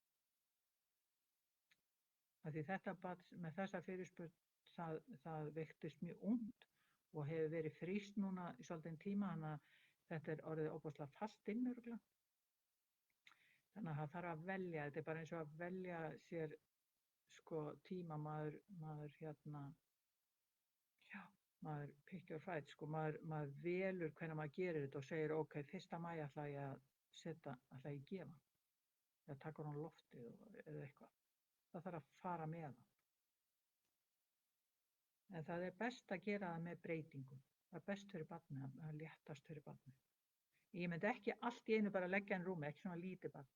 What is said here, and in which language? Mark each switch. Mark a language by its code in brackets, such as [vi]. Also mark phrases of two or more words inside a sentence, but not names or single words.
[is] Því þetta barn með þessa fyrirspurn, það veiktist mjög ungt og hefur verið frískt núna í svolítinn tíma, þannig að þetta er orðið ofboðslega fast inn örugglega. Þannig að það þarf að velja, þetta er bara eins og að velja sér tíma, maður [en] pick your fight, [is] maður velur hvenær maður gerir þetta og segir ok, 1. maí ætla ég að gefa, eða taka hann loftið eða eitthvað. Það þarf að fara með það. En það er best að gera það með breytingum. Það er best fyrir barnið, það er léttast fyrir barnið. Ég myndi ekki allt í einu bara leggja hann í rúmið, ekki svona lítið barn.